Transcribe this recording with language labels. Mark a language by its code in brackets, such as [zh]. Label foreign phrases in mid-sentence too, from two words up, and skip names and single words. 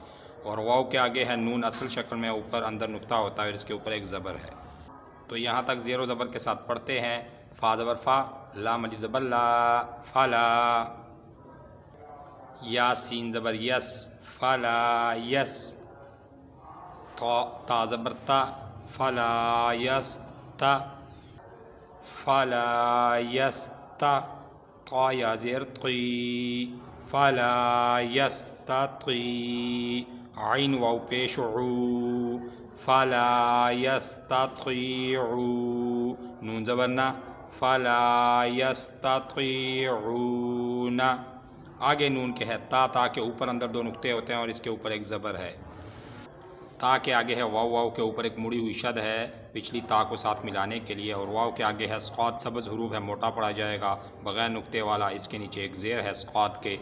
[ur] اور واو کے آگے ہے نون، اصل شکل میں اوپر اندر نقطہ ہوتا ہے اور اس کے اوپر ایک زبر ہے۔ تو یہاں تک زیر و زبر کے ساتھ پڑھتے ہیں۔ فا زبر فا، لام الف زبر لا، فلا۔ یا سین زبر یس، فلا یس۔ تا زبر تا، فلا یس تا، فلا یس تا۔ طا یا زیر طی، فلا یس تا طی۔ عین واو پیش عو، فلا یس تا طی عو۔ نون زبر نا، فلا یس تا طی عون۔ آگے نون کے ہے تا کے اوپر اندر 2 نقطے ہوتے ہیں اور اس کے اوپر ایک زبر ہے۔ تا کے آگے ہے واو، واو کے اوپر ایک مڑی ہوئی شد ہے پچھلی تا کو ساتھ ملانے کے لیے، اور واو کے آگے ہے صاد، سبز حروف ہے، موٹا پڑا جائے گا بغیر نقطے والا، اس کے نیچے ایک زیر ہے صاد کے۔